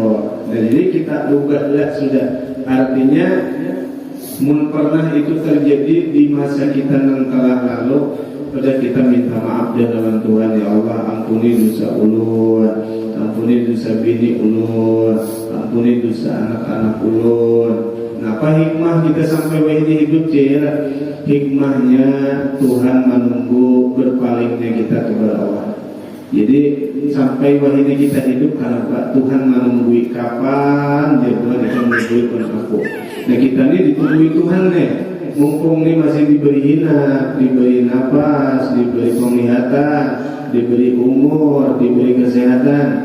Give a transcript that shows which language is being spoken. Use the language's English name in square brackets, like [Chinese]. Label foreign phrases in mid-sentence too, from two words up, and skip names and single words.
[Indonesian] Nah jadi kita ubahlah sudah. Artinya mun pernah itu terjadi di masa kita yang telah lalu, pada kita minta maaf di hadapan Tuhan. [Banjar] Ya Allah, ampuni dosa ulun, ampuni dosa bini ulun, ampuni dosa anak-anak ulun. [Indonesian] Nah, apa hikmah kita sampai wahini hidup ya? Hikmahnya Tuhan menunggu berpalingnya kita kepada Allah. Jadi sampai wahini kita hidup karena Tuhan menunggu kapan dia Tuhan akan menunggu aku. Nah kita ini ditunggu Tuhan nih. Mumpung nih masih diberi hina, diberi nafas, diberi penglihatan, diberi umur, diberi kesehatan.